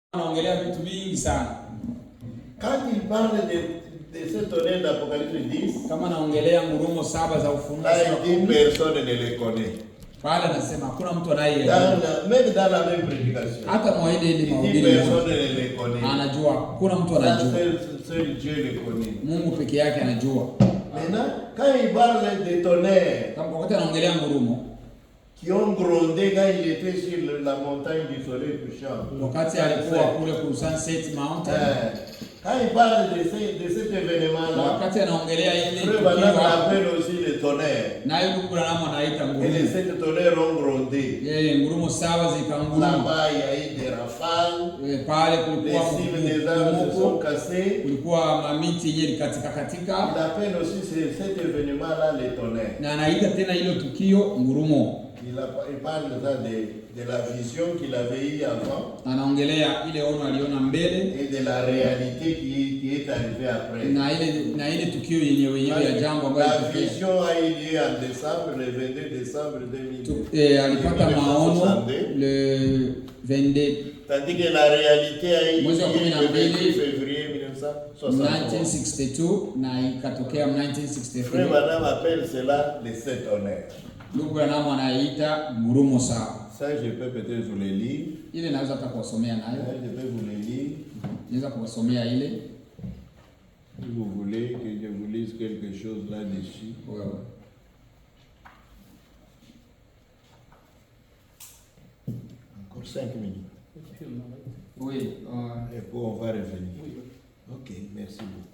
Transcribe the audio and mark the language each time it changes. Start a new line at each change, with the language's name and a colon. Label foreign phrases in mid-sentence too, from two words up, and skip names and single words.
Swahili: Anaongelea vitu vingi sana.
French: Quand il parle de ce tonnerre d'Apocalypse 10,
Swahili: Kama anaongelea ngurumo saba za Ufunuo
French: là
Swahili: sura
French: il dit
Swahili: 10,
French: personne ne les connaît.
Swahili: pale anasema hakuna mtu anayeelewa.
French: Même dans la même prédication,
Swahili: Hata mwaide ile
French: il dit
Swahili: mahubiri
French: personne
Swahili: moja,
French: ne les connaît.
Swahili: anajua, hakuna mtu
French: Ça,
Swahili: anajua.
French: seul Dieu les connaît.
Swahili: Mungu peke yake anajua.
French: Maintenant, quand il parle des tonnerres
Swahili: Kama wakati anaongelea ngurumo,
French: qui ont grondé quand il était sur la montagne du soleil couchant,
Swahili: wakati alikuwa kule ku Sunset Mountain,
French: quand il parle de cet événement-là,
Swahili: wakati anaongelea ile
French: Frère Branham
Swahili: tukio,
French: appelle aussi les tonnerres.
Swahili: naye ndugu Branham anaita
French: Et les
Swahili: ngurumo.
French: 7 tonnerres ont grondé.
Swahili: Yeye ngurumo saba zikanguruma.
French: Là-bas, il y a eu des rafales,
Swahili: Pale
French: les
Swahili: kulikuwa
French: cimes des arbres se sont cassées.
Swahili: kulikuwa mamiti yenye katika katika,
French: Il appelle aussi cet événement-là les tonnerres.
Swahili: na anaita tena hilo tukio ngurumo.
French: Il parle de la vision qu'il avait eue avant
Swahili: Anaongelea ile ono aliona mbele
French: et de la réalité qui est arrivée après.
Swahili: na ile tukio yenyewe ya jambo ambayo
French: La
Swahili: ilitokea.
French: vision a eu lieu en décembre, le 22 décembre 2000.
Swahili: Alipata maono le 22
French: Tandis que la réalité a eu lieu
Swahili: Mwezi wa kumi na
French: le
Swahili: mbili,
French: 28 février 1963.
Swahili: 1962 na ikatokea
French: Frère
Swahili: 1963.
French: Branham appelle cela les 7 honneurs.
Swahili: Ndugu Branham anaita ngurumo sawa.
French: Ça, je peux peut-être vous le lire.
Swahili: Ile naweza hata kuwasomea nayo.
French: Je peux vous le lire.
Swahili: Naweza kuwasomea ile.
French: Si vous voulez que je vous lise quelque chose là-dessus.
Swahili: Wewe.
French: Encore 5 minutes. Oui, Et puis on va revenir. Ok, merci beaucoup.